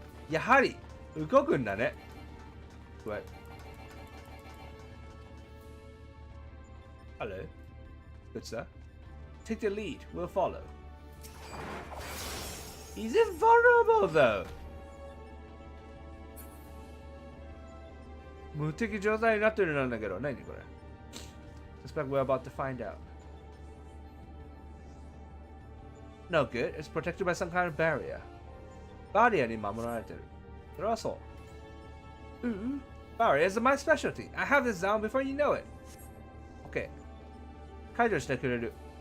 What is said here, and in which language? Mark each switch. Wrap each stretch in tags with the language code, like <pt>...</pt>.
<ja>やはり動くんだね。What?</ja> <en>Hello. Good sir. Take the lead. We'll follow. He's invulnerable though.</en> <ja>無敵状態になってるなんだけど、何これ</ja> <en>Suspect we're about to find out. No good. It's protected by some kind of barrier.</en> <ja>バリアに守られてる。それはそう。</ja> <en>Barriers are my specialty. I have this down before you know it.</en> <ja>Okay. 解除してくれる。</ja>